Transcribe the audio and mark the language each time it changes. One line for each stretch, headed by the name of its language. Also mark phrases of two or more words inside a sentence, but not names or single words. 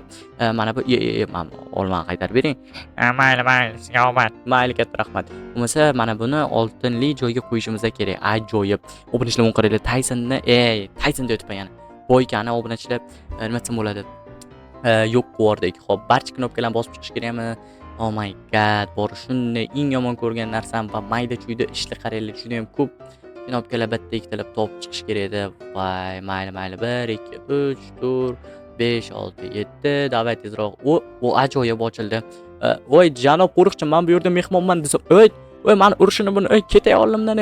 Uzbek: Mana bu mana olmani qaytarib bering. Mayli, sizga omad. Mayli, katta rahmat. Bo'lmasa mana buni oltinli joyga qo'yishimiz kerak. Ajoyib. Obunachilar qaranglar, Taysonni, Taysonni o'tib yana. Boykani obunachilar nima desam bo'ladi? Yo'q qo'yordik. Xo'p, barcha knopkalarni bosib chiqish kerakmi?
English: Oh my god,
Uzbek: bor shunday eng yomon ko'rgan narsam va mayda-chuyda ishlar qaranglar, juda ham ko'p knopkalar bitta ikkitalab topib chiqish kerak edi. Voy, mayli. 1 2 3 4 5 6 7. Davay tezroq. O ajoyib ochildi. Voy, janob qo'riqchi, men bu yerda mehmonman desam, voy, meni urishini buni, ketay oldimdan.